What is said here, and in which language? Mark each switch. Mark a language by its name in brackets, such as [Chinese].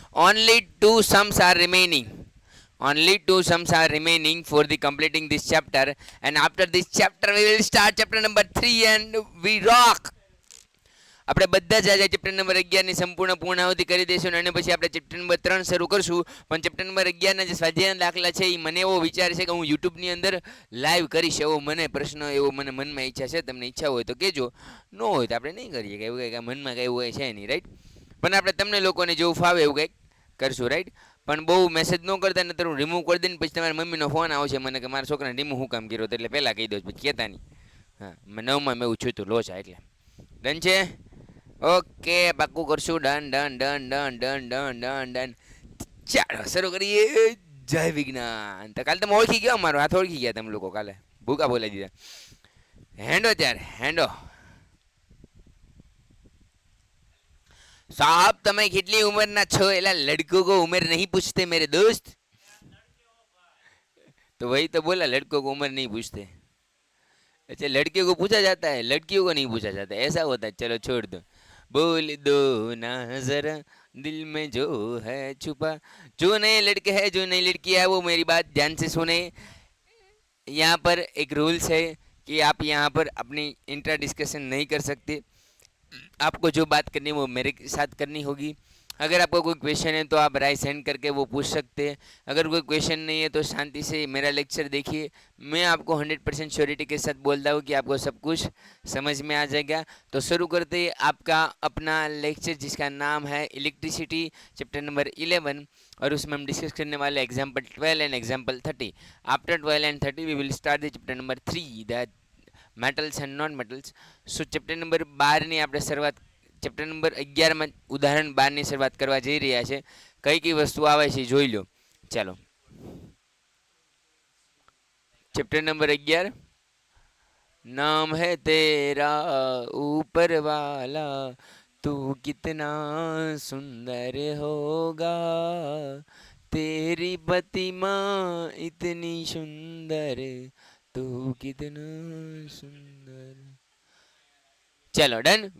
[English] Only 2 sums are remaining. Only 2 sums are remaining for the completing this chapter, and after this chapter we will start chapter number 3 and we rock. [Gujarati] આપણે બધા જ આજે chapter number 11 ની સંપૂર્ણ પૂર્ણાહુતિ કરી દઈશું અને પછી આપણે ચેપ્ટર નંબર 3 શરૂ કરશું. પણ ચેપ્ટર નંબર 11 ના જે સ્વાધ્યાયના દાખલા છે એ મને એવો વિચાર છે કે હું યુટ્યુબની અંદર લાઈવ કરીશ, એવો મને પ્રશ્ન, એવો મને મનમાં ઈચ્છા છે. તમને ઈચ્છા હોય તો કહેજો, ન હોય તો આપણે નહીં કરીએ, કે એવું કંઈ મનમાં કંઈ એવું છે નહીં, રાઈટ. પણ આપણે તમને લોકોને જેવું ફાવે એવું કંઈક કરશું, રાઈટ. પણ બહુ મેસેજ ન કરતા ને હું રિમૂવ કરી દઈને પછી તમારી મમ્મીનો ફોન આવશે મને કે મારા છોકરાને રિમૂવ હું કામ કર્યો, એટલે પહેલાં કહી દઉં, પછી કહેતા નહીં. હા, મેં 9માં મેં એવું છૂતું લોચા, એટલે ડન છે. ઓકે, પાક્કું કરશું. Done done done done done done done done. ચાલો શરૂ કરીએ. જય વિજ્ઞાન. તો કાલે તમે ઓળખી ગયા, મારો હાથ ઓળખી ગયા તમે લોકો, કાલે ભૂકા બોલાવી દીધા. હેન્ડો ત્યારે હેન્ડો. साहब તમે કેટલી ઉંમરના છો? [Hindi] એલા લડકો કો ઉम्र नहीं पूछते मेरे दोस्त. तो वही तो बोला, लड़कों को उम्र नहीं पूछते. अच्छा, लड़कियों को पूछा जाता है, लड़कियों को नहीं पूछा जाता, ऐसा होता है. चलो छोड़ दो. बोल दो ना जरा दिल में जो है छुपा. जो नए लड़के हैं, जो नई लड़की है, वो मेरी बात ध्यान से सुने. यहाँ पर एक रूल्स है कि आप यहाँ पर अपनी इंटर डिस्कशन नहीं कर सकते. आपको जो बात करनी है वो मेरे साथ करनी होगी. अगर आपको कोई क्वेश्चन है तो आप राय सेंड करके वो पूछ सकते हैं. अगर कोई क्वेश्चन नहीं है तो शांति से मेरा लेक्चर देखिए. मैं आपको 100% श्योरिटी के साथ बोलता हूँ कि आपको सब कुछ समझ में आ जाएगा. तो शुरू करते हैं आपका अपना लेक्चर, जिसका नाम है इलेक्ट्रिसिटी, चैप्टर नंबर 11. और उसमें हम डिस्कस करने वाले example 12 and example 30. [English] After 12 and 30 we will start the chapter number 3, that metals and non metals. [Gujarati] So chapter number 12ની આપણે શરૂઆત, ચેપ્ટર નંબર 11માં ઉદાહરણ 12ની શરૂઆત કરવા જઈ રહ્યા છે. કઈ કઈ વસ્તુ આવે છે જોઈ લો. ચાલો, ચેપ્ટર નંબર 11. [Hindi] नाम है तेरा ऊपर वाला, तू कितना सुंदर होगा, तेरी प्रतिमा इतनी सुंदर, तू कितना सुंदर. चलो डन.